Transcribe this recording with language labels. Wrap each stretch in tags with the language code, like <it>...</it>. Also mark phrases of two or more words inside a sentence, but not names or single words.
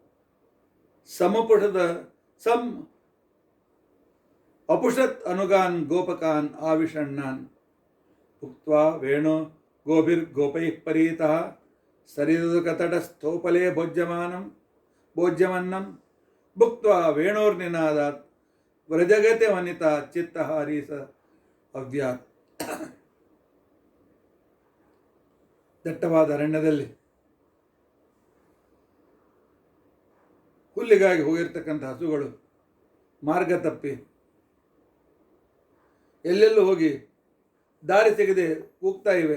<sa>ಅಪುಷತ್ ಅನುಗಾನ್ ಗೋಪಕಾನ್ ಆವಿಷಣ್ಣಾನ್ ಭುಕ್ತ್ವಾ ವೇಣೋ ಗೋಭಿರ್ಗೋಪೈಃ ಪರೀತಃ ಸರಿದುಕತಟಸ್ಥೋಪಲೆ ಭೋಜ್ಯಮನ್ನಂ ಭುಕ್ತ್ವಾ ವೇಣೋರ್ನಿನಾದಾತ್ ವ್ರಜಗತೆ ವನಿತಾ ಚಿತ್ತಹಾರೀಸ ಅವ್ಯಾತ್.</sa> <kn>ದಟ್ಟವಾದ ಅರಣ್ಯದಲ್ಲಿ ಹುಲ್ಲಿಗಾಗಿ ಹೋಗಿರ್ತಕ್ಕಂಥ ಹಸುಗಳು ಮಾರ್ಗ ತಪ್ಪಿ ಎಲ್ಲೆಲ್ಲೂ ಹೋಗಿ ದಾರಿ ತೆಗೆದೇ ಕೂಗ್ತಾ ಇವೆ.</kn>